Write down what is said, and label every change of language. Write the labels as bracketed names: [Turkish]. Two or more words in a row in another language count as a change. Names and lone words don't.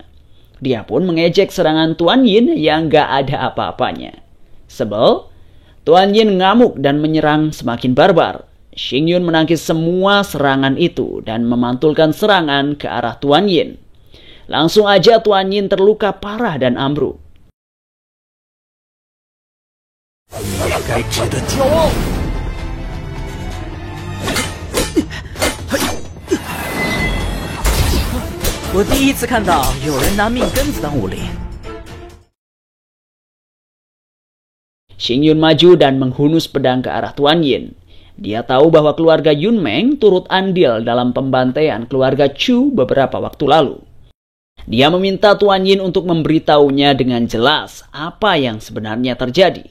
[Indonesian] Dia pun mengejek serangan Tuan Yin yang nggak ada apa-apanya. Sebel, Tuan Yin ngamuk dan menyerang semakin barbar. Xingyun menangkis semua serangan itu dan memantulkan serangan ke arah Tuan Yin. Langsung aja Tuan Yin terluka parah dan ambruk. [Chinese] 你也该值得骄傲。我第一次看到有人拿命根子当武林。 [Indonesian] Xingyun maju dan menghunus pedang ke arah Tuan Yin. Dia tahu bahwa keluarga Yunmeng turut andil dalam pembantaian keluarga Chu beberapa waktu lalu. Dia meminta Tuan Yin untuk memberitahunya dengan jelas apa yang sebenarnya terjadi.